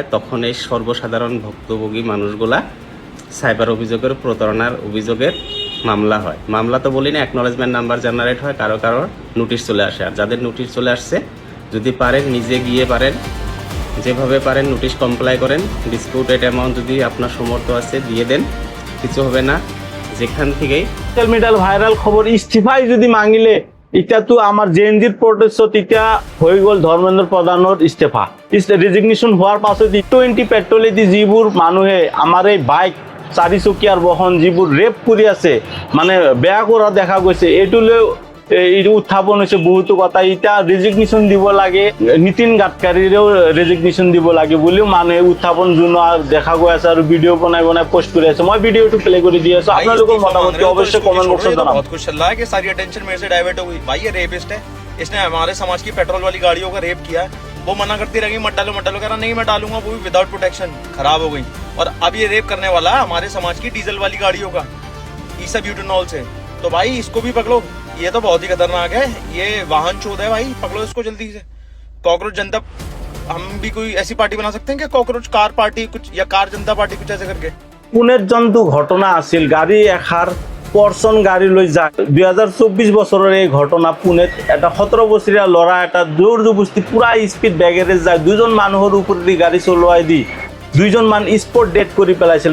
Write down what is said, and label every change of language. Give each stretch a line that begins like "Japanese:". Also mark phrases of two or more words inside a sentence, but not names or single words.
Bangla: তখন এই সর্বসাধারণ ভুক্তভোগী মানুষগুলা সাইবার অভিযোগের, প্রতারণার অভিযোগের মামলা হয়। মামলা তো বলি না,
English: acknowledgement number
Bangla: জেনারেট হয়, কারো কারো নোটিশ চলে আসে। আর যাদের নোটিশ চলে আসছে, যদি পারেন নিজে গিয়ে পারেন, যেভাবে পারেন
English: notice comply
Bangla: করেন।
English: disputed amount
Bangla: যদি আপনার সমর্থ আছে দিয়ে দেন, কিছু হবে না। যেখান থেকেই
English: social mediaৰ viral
Assamese: খবৰ, ইস্তিফাই যদি মাগিলে, এতিয়াতো আমাৰ জেএনজিৰ প্ৰটেষ্টত এতিয়া হৈ গ'ল ধৰ্মেন্দ্ৰ প্ৰধানৰ ইস্তিফা। ৰেজিগনেশ্যন হোৱাৰ পাছত T20 পেট্ৰলেদি যিবোৰ মানুহে আমাৰ এই বাইক, চাৰিচকীয়াৰ বাহন যিবোৰ ৰেপ কৰি আছে, মানে বেয়া কৰা দেখা গৈছে, এইটোলৈ এইটো উত্থাপন হৈছে বহুতো কথা। এতিয়া ৰেজিগনেশ্যন দিব লাগে, নীতিন গাডকাৰীৰেও ৰেজিগনেশ্যন দিব লাগে বুলিও মানুহে উত্থাপন জনোৱা দেখা গৈ আছে আৰু ভিডিঅ' বনাই পোষ্ট কৰি আছে। মই ভিডিঅ'টো প্লে কৰি দি আছোঁ, আপোনালোকৰ মতামত অৱশ্যই
English: comment boxত
Assamese: জনাব।
Hindi: बहुत कुछ चल रहा है कि सारी अटेंशन मेरे से डाइवर्ट हो गई। भाई ये रेपिस्ट है, इसने हमारे समाज की पेट्रोल वाली गाड़ियों का रेप किया है। वो मना करती रहेगी मत डालो, कह रहा नहीं मैं डालूंगा, वो भी
English: without protection.
Hindi: खराब हो गई। और अब ये रेप करने वाला है हमारे समाज की डीजल वाली गाड़ियों का, ईसा ब्यूटेनॉल से। तो भाई इसको भी पकड़ो, ये तो बहुत ही खतरनाक है। ये वाहन चोद है भाई, पकड़ो इसको जल्दी से। कॉकरोच जनता, हम भी कोई ऐसी पार्टी बना सकते हैं क्या? कॉकरोच कार पार्टी कुछ, या कार जनता पार्टी कुछ ऐसे करके।
Assamese: পুনেত যোনটো ঘটনা আছিল, গাড়ী এখাৰ পৰ্চন গাড়ী লৈ যায়, 2024 বছৰৰ এই ঘটনা। পুনেত এটা 17 বছৰীয়া ল'ৰা এটা জোৰ জবস্তি পুৰা স্পীড বেগেৰে যায়, দুজন মানুহৰ ওপৰেদি গাড়ী চলোৱাই দি দুইজন মান
English: spot death
Assamese: কৰি পেলাইছিল।